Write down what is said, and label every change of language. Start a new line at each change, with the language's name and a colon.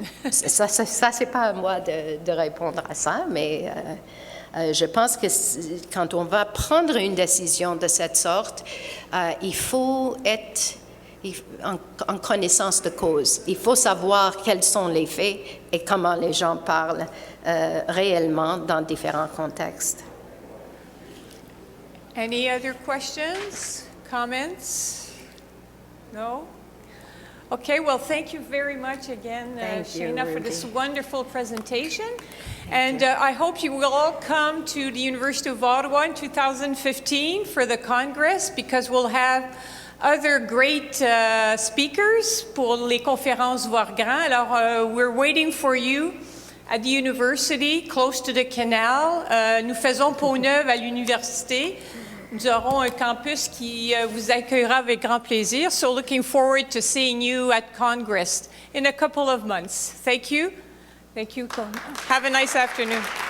French: Ça c'est pas à moi de répondre à ça, mais je pense que quand on va prendre une décision de cette sorte, il faut être en connaissance de cause. Il faut savoir quels sont les faits et comment les gens parlent réellement dans différents contextes.
English: Any other questions, comments? No? Okay, well, thank you very much again, Thank you, Shayna, for Rudy. this wonderful presentation. And I hope you will all come to the University of Ottawa in 2015 for the Congress, because we'll have other great speakers
French: pour les conférences Voir Grand.
English: Alors, we're waiting for you at the university, close to the canal.
French: Nous faisons Pont-Neuf à l'université. Nous aurons un campus qui vous accueillera avec grand plaisir.
English: So looking forward to seeing you at Congress in a couple of months. Thank you. Thank you. Have a nice afternoon.